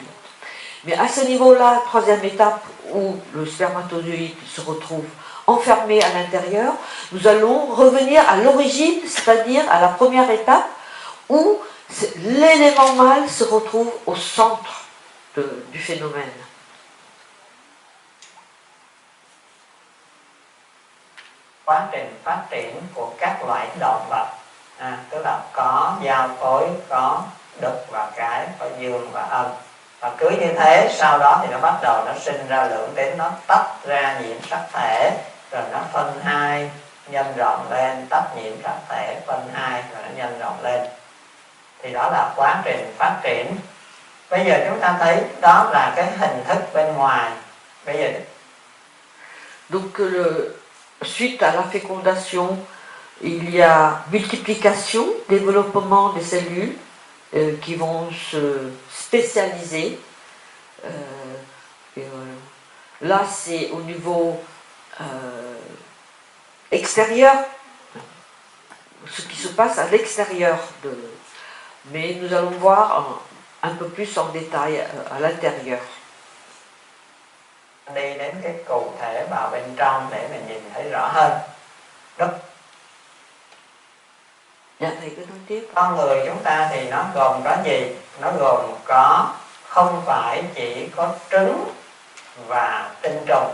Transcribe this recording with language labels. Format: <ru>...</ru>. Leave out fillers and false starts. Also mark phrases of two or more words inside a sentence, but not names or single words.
<fr>Mais à ce niveau-là, troisième étape où le spermatozoïde se retrouve enfermé à l'intérieur, nous allons revenir à l'origine, c'est-à-dire à la première étape où l'élément mâle se retrouve au centre du phénomène.</fr> <vi>Quá trình phát triển của các loại động vật, tức là có giao phối, có đực và cái, có dương và âm, và cứ như thế sau đó thì nó bắt đầu nó sinh ra lượng tính, nó tách ra nhiễm sắc thể, rồi nó phân hai, nhân rộng lên, tách nhiễm sắc thể, phân hai, rồi nó nhân rộng lên. Thì đó là quá trình phát triển. Bây giờ chúng ta thấy đó là cái hình thức bên ngoài. Bây giờ</vi> <fr>donc suite à la fécondation, il y a multiplication, développement des cellules qui vont se spécialiser. Là, c'est au niveau extérieur, ce qui se passe à l'extérieur. Mais nous allons voir un peu plus en détail à l'intérieur.</fr> <vi>Đi đến cái cụ thể vào bên trong để mình nhìn thấy rõ hơn. Dạ, thầy cứ nói tiếp. Con người chúng ta thì nó gồm có gì? Nó gồm có không phải chỉ có trứng và tinh trùng.</vi>